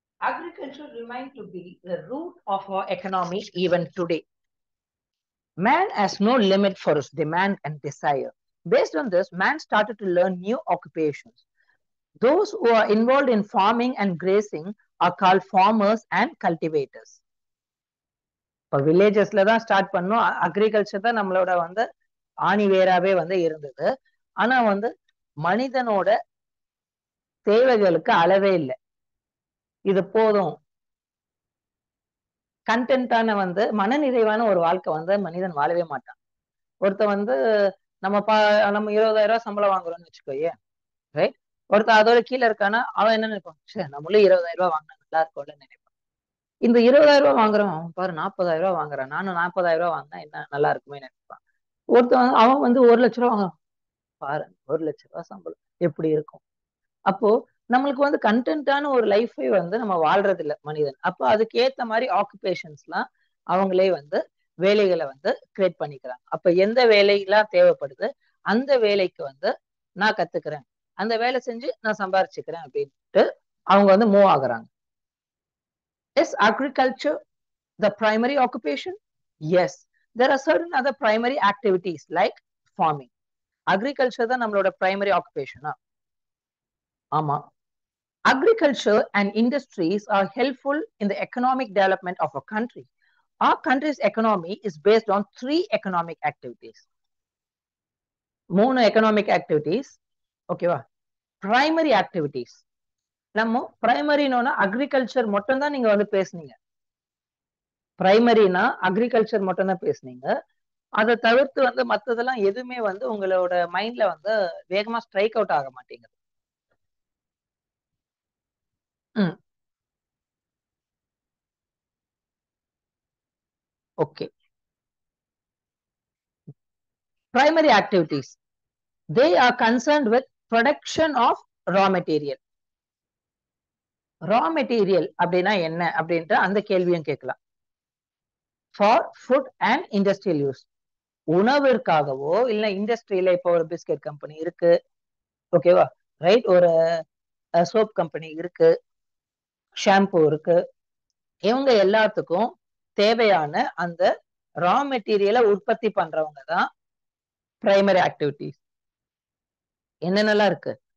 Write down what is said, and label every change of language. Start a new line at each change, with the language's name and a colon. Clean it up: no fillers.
English: Agriculture remained to be the root of our economy even today. Man has no limit for his demand and desire. Based on this, man started to learn new occupations. Those who are involved in farming and grazing are called farmers and cultivators.
Tamil: இப்போ வில்லேஜஸ்ல தான் start பண்ணோம். Agriculture தான் நம்மளோட வந்து ஆணி வேராவே வந்து இருந்தது. ஆனா வந்து மனிதனோட தேவைகளுக்கு அளவே இல்லை. இது போதும், கண்டென்ட்டான வந்து மனநிறைவான ஒரு வாழ்க்கை வந்து மனிதன் வாழவே மாட்டான். ஒருத்த வந்து நம்ம 20,000 ரூபாய் சம்பளம் வாங்குறோம்னு வச்சுக்கோயே, ரைட்? ஒருத்தன் அதோட கீழே இருக்கானா அவன் என்ன நினைப்பான்? சரி, நம்மளும் 20,000 ரூபாய் வாங்கினா நல்லா இருக்கும்ல நினைப்பான். இந்த 20,000 ரூபாய் வாங்குறவன் அவன் பாரு 40,000 ரூபாய் வாங்குறான், நானும் 40,000 ரூபாய் வாங்கினா என்ன நல்லா இருக்குமே நினைப்பான். ஒருத்தன் அவன் வந்து 1,00,000 ரூபாய் வாங்குறான், பாரு 1,00,000 ரூபாய் சம்பளம் எப்படி இருக்கும். அப்போ நம்மளுக்கு வந்து கண்டென்ட்டான ஒரு லைஃபை வந்து நம்ம வாழ்றது இல்லை மனிதன். அப்போ அதுக்கு ஏத்த மாதிரி ஆக்குபேஷன்ஸ் எல்லாம் அவங்களே வந்து வேலைகளை வந்து கிரியேட் பண்ணிக்கிறாங்க. அப்ப எந்த வேலையெல்லாம் தேவைப்படுது அந்த வேலைக்கு வந்து நான் கத்துக்கிறேன், அந்த வேலை செஞ்சு நான் சம்பாரிச்சுக்கிறேன் அப்படின்ட்டு அவங்க வந்து மூவ் ஆகுறாங்க.
English: Is agriculture the primary occupation? Yes. There are certain other primary activities like farming. Agriculture
Tamil: தான் நம்மளோட
English: primary occupation.
Tamil: ஆமா.
English: Agriculture and industries are helpful in the economic development of a country. Our country's economy is based on 3 economic activities. 3 economic activities. ஓகேவா? Primary activities.
Tamil: நம்ம பிரைமரினோனா agriculture மட்டும் தான் நீங்க வந்து பேசுனீங்க. பிரைமரினா அக்ரிகல்ச்சர் மட்டும் தான் பேசுனீங்க. அதை தவிர்த்து வந்து மத்ததெல்லாம் எதுவுமே வந்து உங்களோட மைண்ட்ல வந்து வேகமா ஸ்ட்ரைக் அவுட் ஆக மாட்டேங்குது. Okay.
English: Primary activities. They are concerned with production of raw material.
Tamil: Raw material அப்படின்னா என்ன அப்படின்ற அந்த கேள்வியும் கேட்கலாம்.
English: For food and industrial use.
Tamil: உணவிற்காகவோ இல்ல இண்டஸ்ட்ரியில இப்போ ஒரு பிஸ்கட் கம்பெனி இருக்கு, ஓகேவா, ரைட், ஒரு சோப் கம்பெனி இருக்கு, ஷாம்பு இருக்கு, இவங்க எல்லாத்துக்கும் தேவையான அந்த ரா மெட்டீரியலை உற்பத்தி பண்றவங்க தான் பிரைமரி ஆக்டிவிட்டிஸ். என்னென்னலாம் இருக்கு?